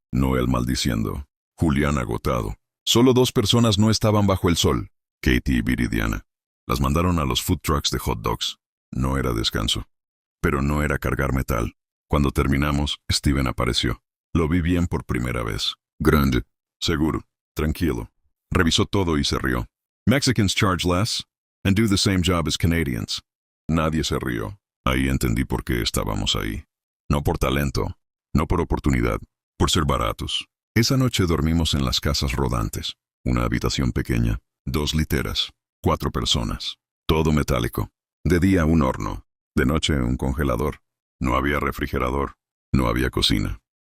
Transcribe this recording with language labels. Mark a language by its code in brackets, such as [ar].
[es] Noel maldiciendo. Julián agotado. Solo 2 personas no estaban bajo el sol. Katie y Viridiana. Las mandaron a los food trucks de hot dogs. No era descanso. Pero no era cargar metal. Cuando terminamos, Steven apareció. Lo vi bien por primera vez. Grande. Seguro. Tranquilo. Revisó todo y se rió. [en] Mexicans charge less and do the same job as Canadians. [es] Nadie se rió. Ahí entendí por qué estábamos ahí. No por talento, no por oportunidad, por ser baratos. Esa noche dormimos en las casas rodantes. Una habitación pequeña, 2 literas, 4 personas. Todo metálico. De día un horno, de noche un congelador. No había refrigerador, no había cocina.